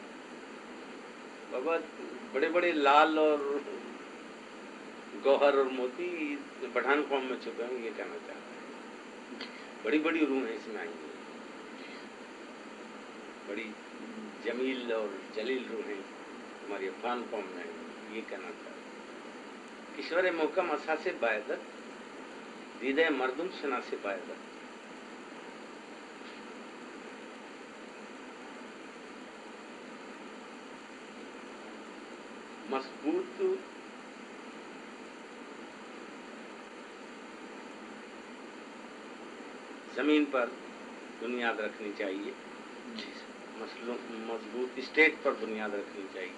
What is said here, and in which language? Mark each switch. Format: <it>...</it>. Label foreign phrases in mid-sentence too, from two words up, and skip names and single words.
<ur>بابا بڑے بڑے لال اور گوہر اور موتی پٹھان قوم میں چھپے ہیں, یہ کہنا چاہ رہا ہے. بڑی بڑی روحیں اس میں آئی ہیں, بڑی جمیل اور جلیل روحیں ہماری افغان قوم میں آئی ہیں, یہ کہنا چاہ رہا ہے.</ur> <fa>کشور محکم اساس بائدت, دیدہ مردم شناس بائدت.</fa> <ur>مضبوط زمین پر بنیاد رکھنی چاہیے, مضبوط اسٹیٹ پر بنیاد رکھنی چاہیے.</ur>